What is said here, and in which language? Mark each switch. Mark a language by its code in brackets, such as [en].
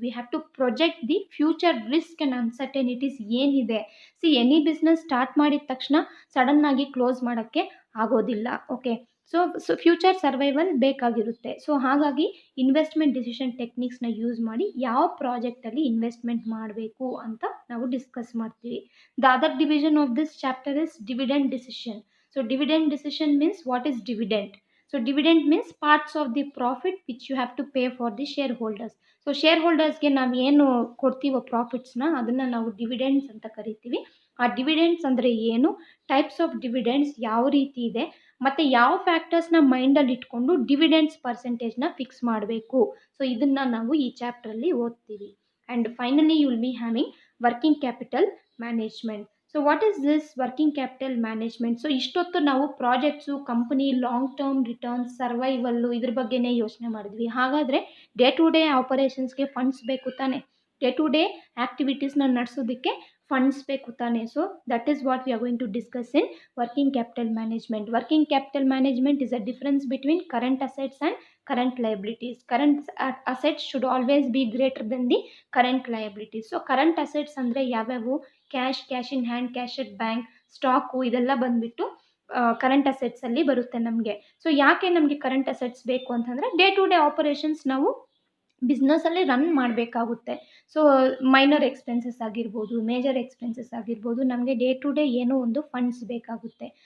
[en] We have to project the future risk and uncertainties ಏನಿದೆ. [kn] Any business start ಮಾಡಿದ ತಕ್ಷಣ ಸಡನ್ನಾಗಿ ಕ್ಲೋಸ್ ಮಾಡೋಕ್ಕೆ ಆಗೋದಿಲ್ಲ. ಓಕೆ, ಸೊ ಫ್ಯೂಚರ್ ಸರ್ವೈವಲ್ ಬೇಕಾಗಿರುತ್ತೆ. ಸೊ ಹಾಗಾಗಿ ಇನ್ವೆಸ್ಟ್ಮೆಂಟ್ ಡಿಸಿಷನ್ ಟೆಕ್ನಿಕ್ಸ್ನ ಯೂಸ್ ಮಾಡಿ ಯಾವ ಪ್ರಾಜೆಕ್ಟಲ್ಲಿ ಇನ್ವೆಸ್ಟ್ಮೆಂಟ್ ಮಾಡಬೇಕು ಅಂತ ನಾವು ಡಿಸ್ಕಸ್ ಮಾಡ್ತೀವಿ. [en] The other division of this chapter is dividend decision. So dividend decision means what is dividend? So dividend means parts of the profit which you have to pay for the shareholders. [kn] So shareholdersಗೆ ನಾವು ಏನು ಕೊಡ್ತೀವೋ ಪ್ರಾಫಿಟ್ಸ್ನ ಅದನ್ನು ನಾವು dividends ಅಂತ ಕರಿತೀವಿ. ಆ dividends ಅಂದರೆ ಏನು, types of dividends ಯಾವ ರೀತಿ ಇದೆ, ಮತ್ತು ಯಾವ ಫ್ಯಾಕ್ಟರ್ಸ್ನ ಮೈಂಡಲ್ಲಿ ಇಟ್ಕೊಂಡು ಡಿವಿಡೆಂಡ್ಸ್ ಪರ್ಸೆಂಟೇಜ್ನ ಫಿಕ್ಸ್ ಮಾಡಬೇಕು. ಸೊ ಇದನ್ನು ನಾವು ಈ ಚಾಪ್ಟ್ರಲ್ಲಿ ಓದ್ತೀವಿ. [en] And finally you will be having working capital management. So what is this working capital management? [kn] So ಇಷ್ಟೊತ್ತು ನಾವು projects, company, long term returns, ಸರ್ವೈವಲ್ಲು ಇದ್ರ ಬಗ್ಗೆನೇ ಯೋಚನೆ ಮಾಡಿದ್ವಿ. ಹಾಗಾದರೆ ಡೇ ಟು ಡೇ ಆಪರೇಷನ್ಸ್ಗೆ ಫಂಡ್ಸ್ ಬೇಕು ತಾನೆ, ಡೇ ಟು ಡೇ ಆ್ಯಕ್ಟಿವಿಟೀಸ್ನ ನಡೆಸೋದಕ್ಕೆ ಫಂಡ್ಸ್ ಬೇಕು ತಾನೆ. [en] So that is what we are going to discuss in working capital management. Working capital management is a difference between current assets and current liabilities. Current assets should always be greater than the current liabilities. [kn] So current assets ಅಂದರೆ ಯಾವ್ಯಾವು, cash, cash in hand, cash at bank, stock, ಇದೆಲ್ಲ ಬಂದುಬಿಟ್ಟು current ಅಸೆಟ್ಸಲ್ಲಿ ಬರುತ್ತೆ ನಮಗೆ. So ಯಾಕೆ ನಮಗೆ current assets ಬೇಕು ಅಂತಂದರೆ ಡೇ ಟು ಡೇ ಆಪರೇಷನ್ಸ್ ನಾವು ಬಿಸ್ನೆಸ್ಸಲ್ಲಿ ರನ್ ಮಾಡಬೇಕಾಗುತ್ತೆ. ಸೊ ಮೈನರ್ ಎಕ್ಸ್ಪೆನ್ಸಸ್ ಆಗಿರ್ಬೋದು, ಮೇಜರ್ ಎಕ್ಸ್ಪೆನ್ಸಸ್ ಆಗಿರ್ಬೋದು, ನಮಗೆ ಡೇ ಟು ಡೇ ಏನೋ ಒಂದು ಫಂಡ್ಸ್ ಬೇಕಾಗುತ್ತೆ.